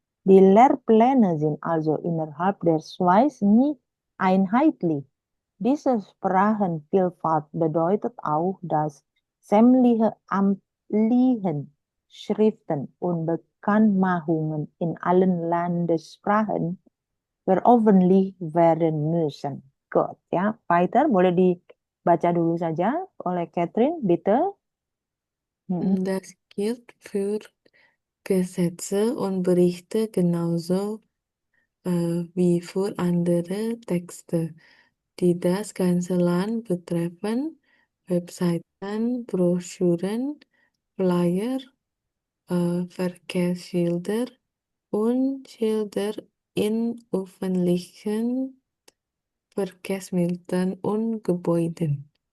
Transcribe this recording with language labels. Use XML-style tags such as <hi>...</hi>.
<de>Die Lehrpläne sind also innerhalb der Schweiz nie einheitlich. Diese Sprachenvielfalt bedeutet auch, dass sämtliche amtlichen Schriften und Bekanntmachungen in allen Landessprachen veröffentlicht werden müssen. Gut, ya.</de> <id>Weiter, boleh dibaca dulu saja oleh Catherine, bitte.</id> <de>Das gilt für Gesetze und Berichte genauso wie für andere Texte, die das ganze Land betreffen, Webseiten, Broschüren, Flyer, Verkehrsschilder und Schilder in öffentlichen Verkehrsmitteln und Gebäuden.</de>